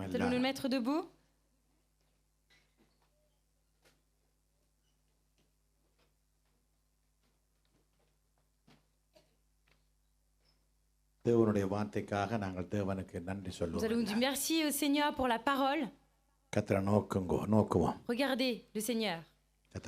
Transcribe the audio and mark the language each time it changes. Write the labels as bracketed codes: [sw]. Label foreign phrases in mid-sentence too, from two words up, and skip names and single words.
[fr] Nous allons nous [ta] எல்லாம். [fr] mettre debout. [ta] தேவனுடைய வார்த்தைக்காக நாங்கள் தேவனுக்கு நன்றி [fr] Nous [ta] சொல்லுவோம். [fr] allons dire merci au Seigneur pour la parole. [ta] கர்த்தரை நோக்குவோம். [fr] Regardez le Seigneur. [ta] கர்த்தரை